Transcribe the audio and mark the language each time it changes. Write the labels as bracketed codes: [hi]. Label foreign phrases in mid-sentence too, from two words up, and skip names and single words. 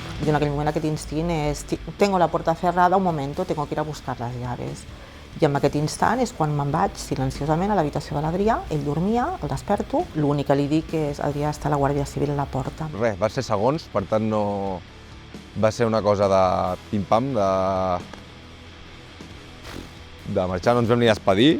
[ca] en aquell moment aquest instint és [es] tengo la puerta cerrada, un momento, tengo que ir a buscar las llaves. [ca] I en aquest instant és quan me'n vaig silenciosament a l'habitació de l'Adrià, ell dormia, el desperto, l'únic que li dic és Adrià, està la Guàrdia Civil a la porta. Res, va ser segons, per tant no... Va ser una cosa de pim-pam, de marxar, no ens vam ni despedir.